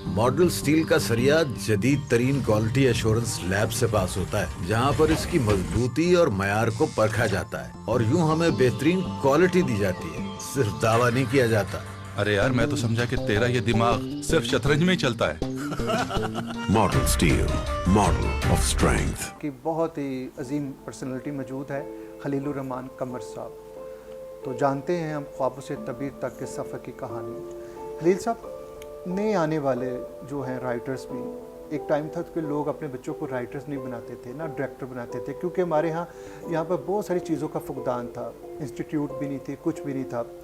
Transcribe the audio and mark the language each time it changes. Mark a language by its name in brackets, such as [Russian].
[Urdu] Model steel کا سریا جدید ترین quality assurance lab سے پاس ہوتا ہے, جہاں پر اس کی مضبوطی اور معیار کو پرکھا جاتا ہے, اور یوں ہمیں بہترین کوالٹی دی جاتی ہے, صرف دعویٰ نہیں کیا جاتا. ارے یار, میں تو سمجھا کہ تیرا یہ دماغ صرف شطرنج میں ہی چلتا ہے. [English] Model Steel, model of strength. [Urdu] کی بہت ہی عظیم پرسنالٹی موجود ہے, خلیل الرحمان قمر صاحب. تو جانتے ہیں ہم خوابوں سے تعبیر تک کے سفر کی کہانی. خلیل صاحب, نئے آنے والے جو ہیں رائٹرز بھی, ایک ٹائم تھا کہ لوگ اپنے بچوں کو رائٹرز نہیں بناتے تھے, نہ ڈائریکٹر بناتے تھے, کیونکہ ہمارے یہاں پر بہت ساری چیزوں کا فقدان تھا, انسٹیٹیوٹ بھی نہیں تھے, کچھ بھی نہیں تھا.